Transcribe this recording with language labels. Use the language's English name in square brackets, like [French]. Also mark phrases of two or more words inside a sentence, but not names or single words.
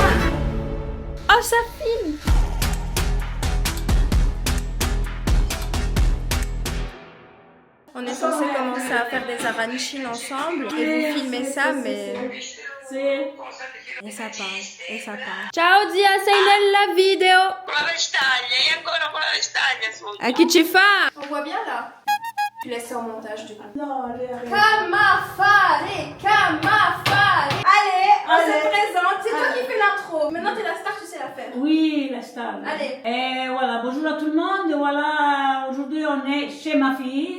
[French] Oh, ça filme. On est censé commencer à faire des arancines ensemble et vous filmez ça, mais... Et ça parle, et ça parle. [Italian] Ciao zia, sei nella video. Con la vestaglia, e ancora con la vestaglia sotto. [French] À qui tu fais? On voit bien là. Tu laisses ça au montage du coup. Non, Camafare, camafare. Allez, on se présente. C'est toi qui fais l'intro. Maintenant t'es la star, tu sais la faire. Oui, la star. Allez. Et voilà, bonjour à tout le monde. Voilà, aujourd'hui on est chez ma fille.